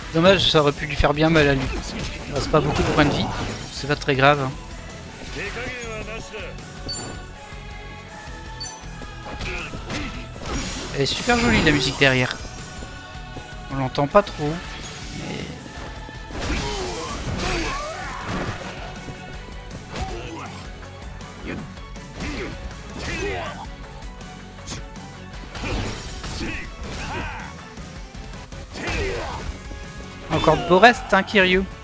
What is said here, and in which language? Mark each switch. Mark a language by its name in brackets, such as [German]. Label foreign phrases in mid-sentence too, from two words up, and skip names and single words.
[French] Dommage, ça aurait pu lui faire bien mal à lui. Il reste pas beaucoup de points de vie, c'est pas très grave. Hein. [Japanese] 手加減はなしだ。 [French] Elle est super jolie la musique derrière. On l'entend pas trop. Mais... Encore de beaux restes, hein, Kiryu.